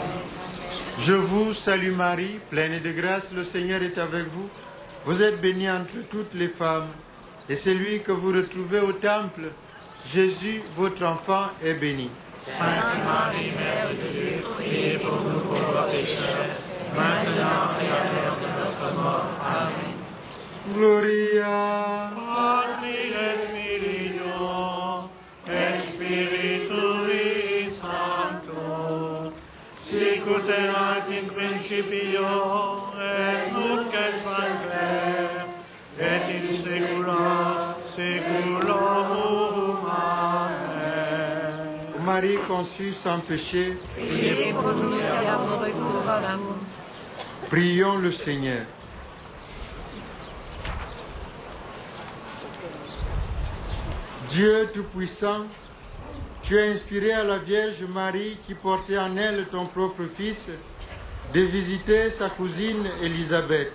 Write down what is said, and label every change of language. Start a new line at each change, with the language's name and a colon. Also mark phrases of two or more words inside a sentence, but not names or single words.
French: Je vous salue Marie, pleine de grâce, le Seigneur est avec vous. Vous êtes bénie entre toutes les femmes, et celui que vous retrouvez au temple, Jésus, votre enfant, est béni. Sainte Marie, Mère de Dieu, priez pour nous pauvres pécheurs, maintenant et à l'heure de notre mort. Amen.
Latin: Gloria Patri et Filio, et Spiritui Sancto, sic ut erat in principio, et nunc et semper, et in saecula saeculorum. Amen.
French: Marie conçue sans péché, Priez pour nous qui avons recours à l'amour. prions le Seigneur. Dieu Tout-Puissant, tu as inspiré à la Vierge Marie, qui portait en elle ton propre Fils, de visiter sa cousine Élisabeth.